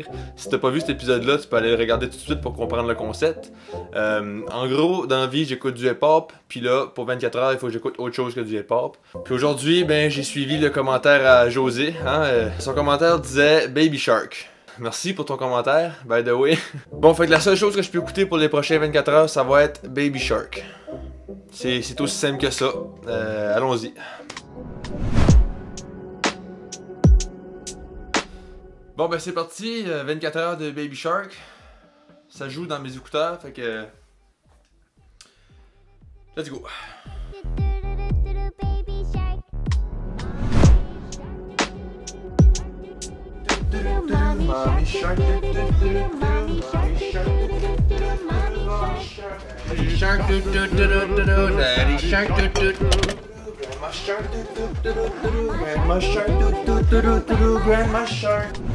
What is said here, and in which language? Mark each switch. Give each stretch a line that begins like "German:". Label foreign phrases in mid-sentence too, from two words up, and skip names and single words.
French: Si t'as pas vu cet épisode-là, tu peux aller le regarder tout de suite pour comprendre le concept. En gros, dans la vie, j'écoute du hip-hop, puis là, pour 24 heures, il faut que j'écoute autre chose que du hip-hop. Puis aujourd'hui, ben, j'ai suivi le commentaire à José. Son commentaire disait « Baby Shark ». Merci pour ton commentaire,
English: by the way.
French: Bon, fait que la seule chose que je peux écouter pour les prochains 24 heures, ça va être Baby Shark. C'est aussi simple que ça. Allons-y. Bon, ben c'est parti. 24 heures de Baby Shark. Ça joue dans mes écouteurs, fait que...
English: Let's go. Mommy shark, mommy shark, daddy shark, grandma shark, grandma shark, grandma shark,